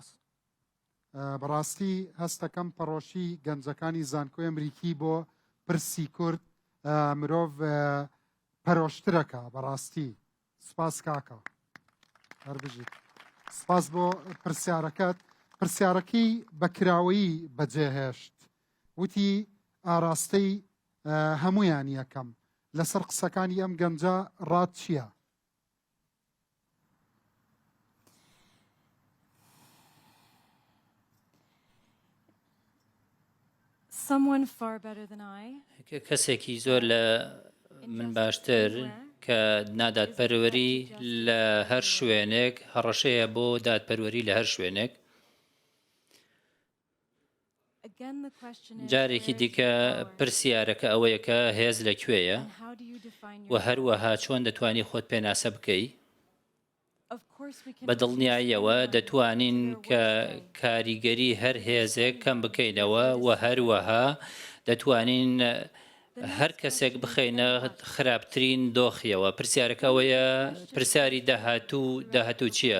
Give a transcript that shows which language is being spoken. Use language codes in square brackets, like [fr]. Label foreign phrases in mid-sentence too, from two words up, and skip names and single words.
[ckb] بەڕاستی هەستەکەم پەڕۆشی گەنجەکانی زانکۆی ئەمریکی بۆ پرسی کورد مرۆڤ پەرۆشترەکە بەڕاستی سپاس کاکە هەربژیت سپاس بۆ پرسیارەکەت پرسیارەکەی بەکراوەیی بەجێهێشت وتی ئاراستەی هەمویان یەکەم لەسەر قسەکانی ئەم گەنجە ڕات چییە؟ [en] Someone far better than I. [ckb] کەسێکی زۆر لە من باشتر کە نادادپەروەری لە هەر شوێنێک هەڕەشەیە بۆ دادپەروەری لە هەر شوێنێک جارێکی دیکە پرسیارەکە ئەوەیە کە هێز لەکوێیە و هەروەها چۆن دەتوانی خۆت پێناسە بکەی بە دڵنیاییەوە دەتوانین کە کاریگەری هەر هێزێک کەم بکەینەوە و هەروەها دەتوانین هەر کەسێک بخەینە خراپترین دۆخیەوە پرسیارەکەوەیە پرسیاری داهاتوو چییە؟